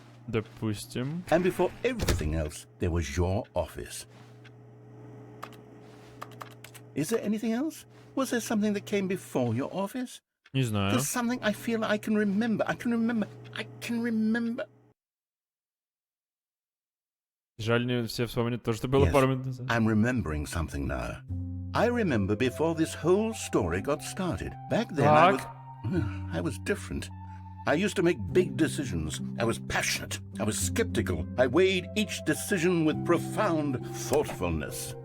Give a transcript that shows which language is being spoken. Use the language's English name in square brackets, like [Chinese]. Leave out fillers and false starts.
[Russian] Допустим. [English] And before everything else, there was your office. Is there anything else? Was there something that came before your office? [Russian] Не знаю. [English] There's something I feel I can remember. I can remember. [Russian] Жаль, не все вспомнят то, что было пару минут назад. [English] I'm remembering something now. I remember before this whole story got started. Back then I was different. I used to make big decisions. I was passionate. I was skeptical. I weighed each decision with profound thoughtfulness.